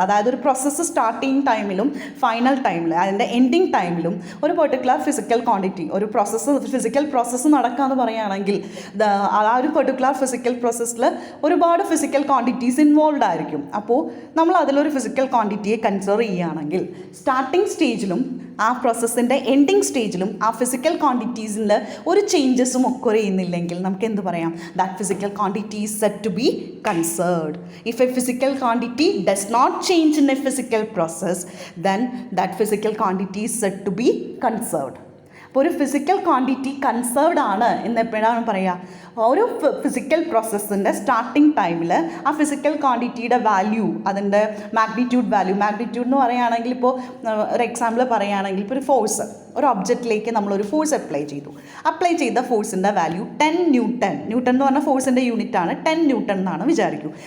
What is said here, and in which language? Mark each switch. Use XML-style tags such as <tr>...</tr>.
<ml>അതായത് ഒരു process starting ടൈമിലും ഫൈനൽ ടൈമിലും അതിൻ്റെ എൻഡിങ് ടൈമിലും ഒരു പെർട്ടിക്കുലർ ഫിസിക്കൽ ക്വാണ്ടിറ്റി, ഒരു ഫിസിക്കൽ പ്രോസസ്സ് നടക്കുക എന്ന് പറയുകയാണെങ്കിൽ ആ ഒരു പെർട്ടിക്കുലർ ഫിസിക്കൽ പ്രോസസ്സിൽ ഒരുപാട് ഫിസിക്കൽ ക്വാണ്ടിറ്റീസ് ഇൻവോൾവ് ആയിരിക്കും. അപ്പോൾ നമ്മൾ അതിലൊരു ഫിസിക്കൽ ക്വാണ്ടിറ്റിയെ കൺസിഡർ ചെയ്യുകയാണെങ്കിൽ സ്റ്റാർട്ടിങ് സ്റ്റേജിലും ആ പ്രോസസ്സിൻ്റെ എൻഡിങ് സ്റ്റേജിലും ആ ഫിസിക്കൽ ക്വാണ്ടിറ്റീസിൻ്റെ ഒരു ചേഞ്ചസും ഒക്കെ ചെയ്യുന്നില്ലെങ്കിൽ നമുക്ക് എന്ത് പറയാം,</ml> <en>That physical quantity is set to be conserved. If a physical quantity does not change in a physical process, then that physical quantity is said to be conserved.</en> <ml>അപ്പോൾ ഒരു ഫിസിക്കൽ ക്വാണ്ടിറ്റി കൺസേർവ്ഡ് ആണ് എന്ന് എപ്പോഴാണ് പറയുക, ഒരു physical പ്രോസസ്സിൻ്റെ starting ടൈമിൽ ആ physical ക്വാണ്ടിറ്റിയുടെ value, അതിൻ്റെ മാഗ്നിറ്റ്യൂഡ് എന്ന് പറയുകയാണെങ്കിൽ ഇപ്പോൾ ഒരു എക്സാമ്പിൾ പറയുകയാണെങ്കിൽ ഇപ്പോൾ ഒരു ഫോഴ്സ്, ഒരു ഒബ്ജക്റ്റിലേക്ക് നമ്മളൊരു ഫോഴ്സ് അപ്ലൈ ചെയ്ത ഫോഴ്സിൻ്റെ വാല്യൂ 10 ന്യൂട്ടൺ എന്ന് പറഞ്ഞ ഫോഴ്സിൻ്റെ യൂണിറ്റാണ് 10 ന്യൂട്ടൺ എന്നാണ് വിചാരിക്കൂ.</ml>